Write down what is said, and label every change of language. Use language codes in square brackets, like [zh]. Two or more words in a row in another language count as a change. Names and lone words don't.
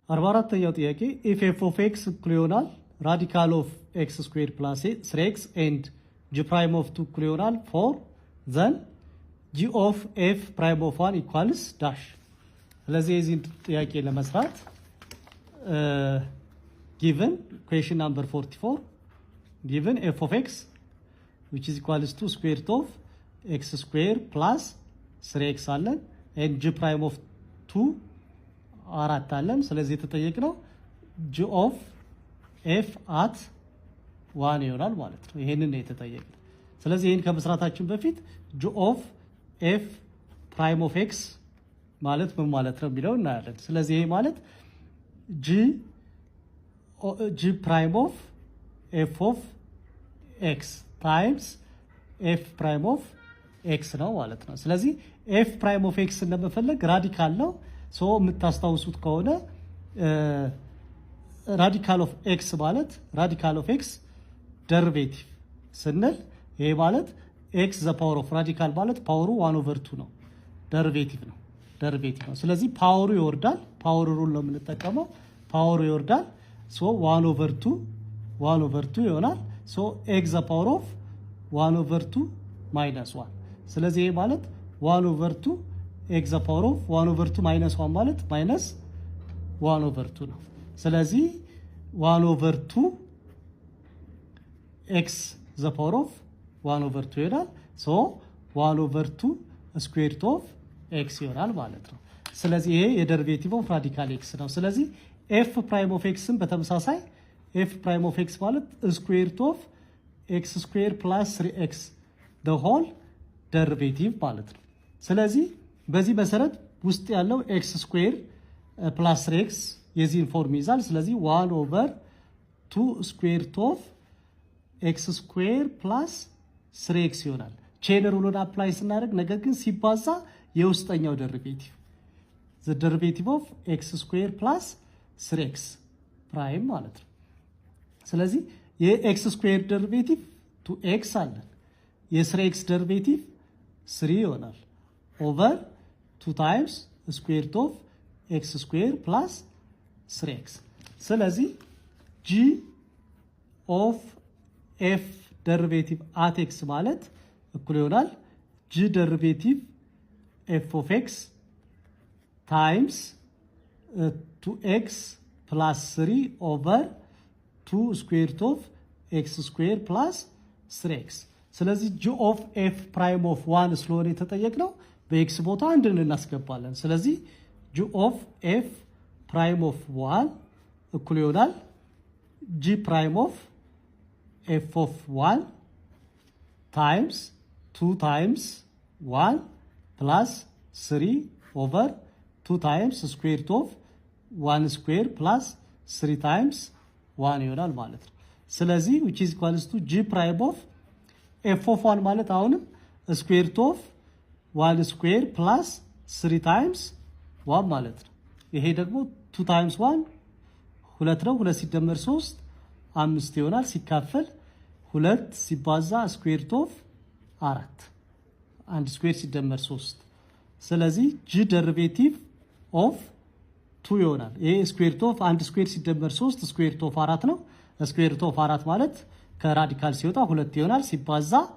[am] 44ኛው ጥያቄ [en] if f of x [am] እኩል ይሆናል [en] radical of x squared plus 3x and g prime of 2 [am] እኩል ይሆናል [en] 4 then g of f prime of 1 equals dash። [am] ስለዚህ የዚህን ጥያቄ ለመስራት [en] given question number 44 given f of x which is equals to square root of x square plus 3x አለን and g prime of 2 [am] አራት አለን። ስለዚህ የተጠየቅነው [en] g of f at 1 [am] ይሆናል ማለት ነው። ይሄንን ነው የተጠየቅነው። ስለዚህ ይሄን ከመስራታችን በፊት [en] g of f prime of x [am] ማለት ምን ማለት ነው የሚለው እናያለን። ስለዚህ ይሄ ማለት [en] g prime of f of x times f prime of x [am] ነው ማለት ነው። ስለዚህ [en] f prime of x [am] እንደመፈለግ ራዲካል ነው። ሶ የምታስታውሱት ከሆነ [en] radical of x [am] ማለት [en] radical of x derivative [am] ስንል ይሄ ማለት [en] x the power of radical [am] ማለት ፓወሩ 1/2 ነው። ደሪቬቲቭ ነው። ስለዚህ ፓወሩ ይወርዳል። [en] power rule [am] ነው የምንጠቀመው። ፓወሩ ይወርዳል። ሶ [en] 1/2 ይሆናል። ሶ x the power of 1/2 minus 1 [am] ስለዚህ ይሄ ማለት [en] 1/2 x the power of 1/2 minus 1 ማለት minus 1/2 [am] ነው። ስለዚህ [en] 1/2 x the power of 1/2 ይሆናል። ሶ 1/2 square root of x [am] ይሆናል ማለት ነው። ስለዚህ ይሄ የደሪቬቲቭ [en] of radical x [am] ነው። ስለዚህ [en] f prime of x [am] ን በተመሳሳይ [en] f prime of x ማለት square root of x square plus 3x the whole derivative [am] ማለት ነው። ስለዚህ በዚህ መሰረት ውስጥ ያለው [en] x square plus 3x [am] የዚህን ፎርም ይዛል። ስለዚህ [en] 1/2 square root of x square plus 3x ይሆናል። chain rule apply [am] ስናደርግ ነገር ግን ሲባዛ የውስጠኛው ደሪቬቲቭ [en] the derivative of x square plus 3x prime [am] ማለት ነው። ስለዚህ የx ስኩዌር ደሪቬቲቭ 2x አለን። የ3x ደሪቬቲቭ 3 ይሆናል [en] over 2 times square root of x square plus 3x [am] ስለዚህ g [en] of f derivative at x [am] ማለት እኩል ይሆናል [en] g derivative f of x times 2x plus 3 over 2 square root of x square plus 3x ስለዚህ g of f prime of 1 [am] ስለሆነ የተጠየቅነው በኤክስ ቦታ አንድን እናስገባለን። ስለዚህ [en] g of f prime of 1 [am] እኩል ይሆናል [en] g prime of f of 1 times 2 times 1 plus 3 over 2 times square root of 1 square plus 3 times 1 [am] ይሆናል ማለት ነው። ስለዚህ [en] which is equals to g prime of f of 1 [am] ማለት አሁንም [en] square root of 1 square plus 3 times [am] 1 ማለት ነው። ይሄ ደግሞ 2 times 1 2 ነው። 2 ሲደመር 3 5 ይሆናል። ሲካፈል 2 ሲባዛ [en] square root of 4 [am] 1 square ሲደመር 3 ስለዚህ [en] g derivative of 2 [am] ይሆናል። ይሄ [en] square root of 1 square [am] ሲደመር 3 [en] square root of 4 [am] ነው። [en] square root of 4 [am] ማለት ከራዲካል ሲወጣ 2 ይሆናል። ሲባዛ